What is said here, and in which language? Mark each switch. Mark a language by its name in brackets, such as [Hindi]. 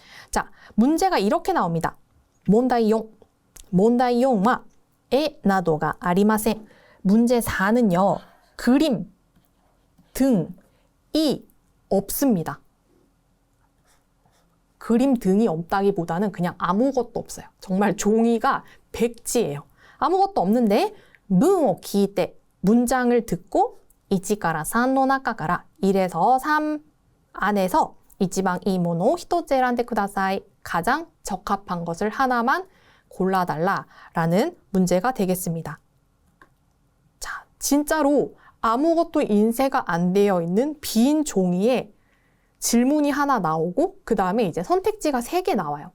[Korean] 자, 문제가 이렇게 나옵니다. [Japanese] 문다이용, 문다이용와 에 나도가 아리마센. [Korean] 문제 4는요. 그림, 등이 없습니다. 그림 등이 없다기보다는 그냥 아무것도 없어요. 정말 종이가 백지예요. 아무것도 없는데 문을 [Japanese] 聞いて [Korean] 문장을 듣고 [Japanese] 1から3の中から [Korean] 1에서 3 안에서 [Japanese] 一番いいものを一つ選んでください. [Korean] 가장 적합한 것을 하나만 골라달라라는 문제가 되겠습니다. 자, 진짜로 아무것도 인쇄가 안 되어 있는 빈 종이에 질문이 하나 나오고 그 다음에 이제 선택지가 3개 나와요.